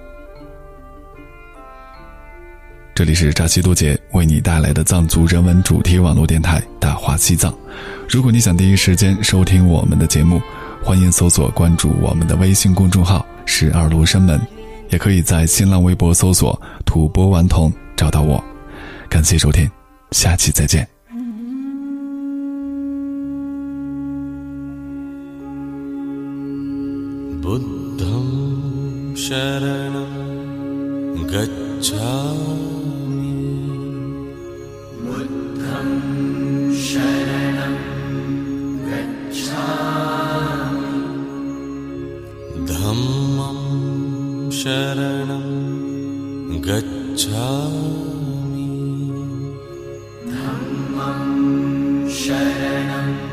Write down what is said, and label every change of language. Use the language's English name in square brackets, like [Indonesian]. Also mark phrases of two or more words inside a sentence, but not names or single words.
[Chinese] 这里是扎西多杰为你带来的藏族人文主题网络电台大话西藏。如果你想第一时间收听我们的节目，欢迎搜索关注我们的微信公众号12罗生门，也可以在新浪微博搜索吐蕃顽童找到我。感谢收听，下期再见。 [Pali] Buddham Sharanam Gacchami Buddham Sharanam Gacchami Dhammam Sharanam Gacchami Dhammam Sharanam